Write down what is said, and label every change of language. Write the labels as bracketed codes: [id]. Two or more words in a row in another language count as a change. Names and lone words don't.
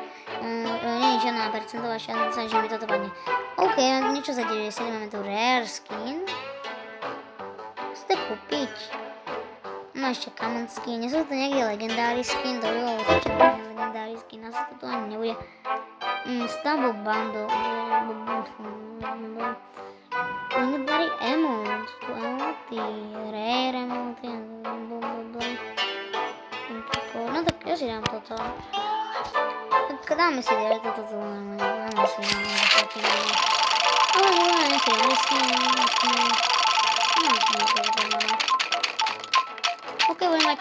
[sk] Nie je žiadna percentová šanca, že mi toto padne. OK, niečo za 90, máme tu [en] rare skin. [sk] Chcete kúpiť? No ešte [en] common skin, [sk] nie sú to nejaký [en] legendary skin, [sk] to by bolo určite [en] legendary skin, [sk] asi to tu ani nebude. [en] Stumble bundle. Legendary emote, [sk] tu emoty, [en] rare emoty, [sk] no tak ja si dám toto. Tak dáme si toto, dáme si toto. Ale dáme nejaké lesky, OK, budem mať...